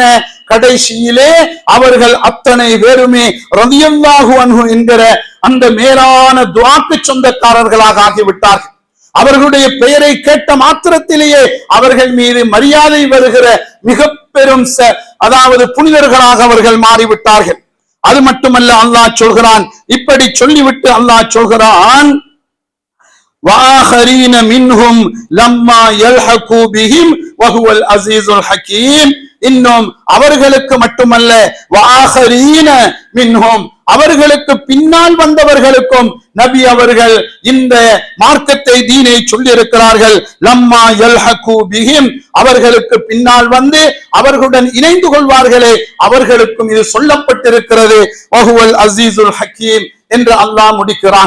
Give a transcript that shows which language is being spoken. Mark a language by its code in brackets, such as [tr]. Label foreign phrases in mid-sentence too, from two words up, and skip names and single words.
[ta] கடைசியிலே அவர்கள் அத்தனை பேருமே [ar] رضي الله عنه [ta] என்கிற அந்த மேலான துஆக்கு சொந்தக்காரர்களாக ஆகிவிட்டார்கள். அவர்களுடைய பெயரை கேட்ட மாத்திரத்திலேயே அவர்கள் மீது மரியாதை வருகிற மிக பெரும், அதாவது புனிதர்களாக அவர்கள் மாறிவிட்டார்கள். அது மட்டுமல்ல, அல்லாஹ் சொல்கிறான், இப்படி சொல்லிவிட்டு அல்லாஹ் சொல்கிறான், [ar] وآخرين منهم لما يلحقوا بهم وهو العزيز الحكيم. [ta] இன்னும் அவர்களுக்கு மட்டுமல்ல, [ar] وآخرين منهم, [ta] அவர்களுக்கு பின்னால் வந்தவர்களுக்கும் நபி அவர்கள் இந்த மார்க்கத்தை, தீனை சொல்லி இருக்கிறார்கள். [ar] لما يلحقوا بهم, [ta] அவர்களுக்கு பின்னால் வந்து அவர்களுடன் இணைந்து கொள்வார்களே, அவர்களுக்கும் இது சொல்லப்பட்டிருக்கிறது. [ar] وهو العزيز الحكيم [ta] என்று அல்லாஹ் முடிக்கிறான்.